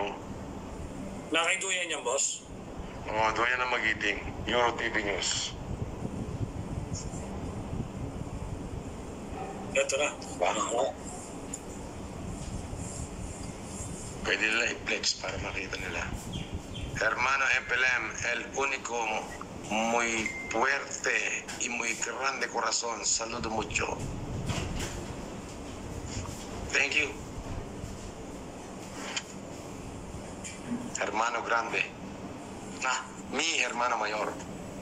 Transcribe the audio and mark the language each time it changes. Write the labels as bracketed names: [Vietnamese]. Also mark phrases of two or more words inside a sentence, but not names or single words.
[Filipino] Nakaiduyan yan, boss. Duyan ng Magiting. Euro TV News. Ito na. Pwede nila i-flex para makita nila. [Spanish] Hermano FLM, el único muy fuerte y muy grande corazón. Saludo mucho. [English] Thank you. [Spanish] Hermano grande. Mi hermano mayor.